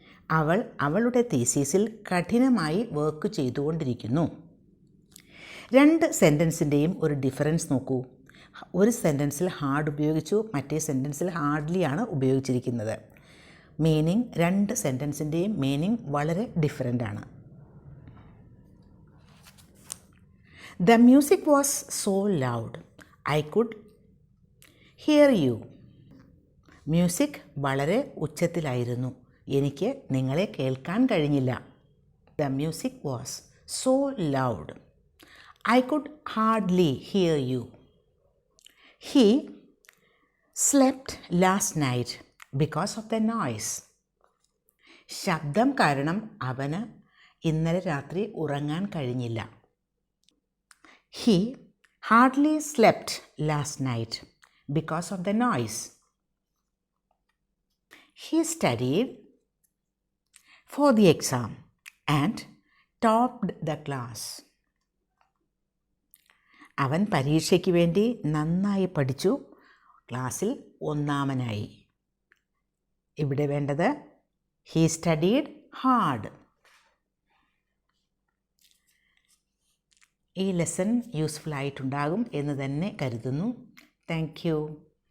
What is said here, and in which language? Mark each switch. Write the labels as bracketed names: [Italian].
[Malayalam] അവൾ അവളുടെ തീസീസിൽ കഠിനമായി വർക്ക് ചെയ്തുകൊണ്ടിരിക്കുന്നു. രണ്ട് സെൻറ്റൻസിൻ്റെയും ഒരു ഡിഫറൻസ് നോക്കൂ. ഒരു സെൻറ്റൻസിൽ ഹാർഡ് ഉപയോഗിച്ചു, മറ്റേ സെൻറ്റൻസിൽ ഹാർഡ്ലി ആണ് ഉപയോഗിച്ചിരിക്കുന്നത്. മീനിങ്, രണ്ട് സെൻറ്റൻസിൻ്റെയും മീനിങ് വളരെ ഡിഫറൻ്റ് ആണ്. [English] The music was so loud, I could hear you. [Malayalam] Music വളരെ ഉച്ചത്തിലായിരുന്നു, എനിക്ക് നിങ്ങളെ കേൾക്കാൻ കഴിഞ്ഞില്ല. [English] The music was so loud, I could hardly hear you. He slept last night because of the noise. [Malayalam] ശബ്ദം കാരണം അവന് ഇന്നലെ രാത്രി ഉറങ്ങാൻ കഴിഞ്ഞില്ല. [English] He hardly slept last night because of the noise. He studied for the exam and topped the class. [Malayalam] അവൻ പരീക്ഷയ്ക്ക് വേണ്ടി നന്നായി പഠിച്ചു, ക്ലാസ്സിൽ ഒന്നാമനായി. ഇവിടെ വേണ്ടത് [English] he studied hard. [Malayalam] ഈ ലെസൺ യൂസ്ഫുൾ ആയിട്ടുണ്ടാകും എന്ന് തന്നെ കരുതുന്നു. Thank you.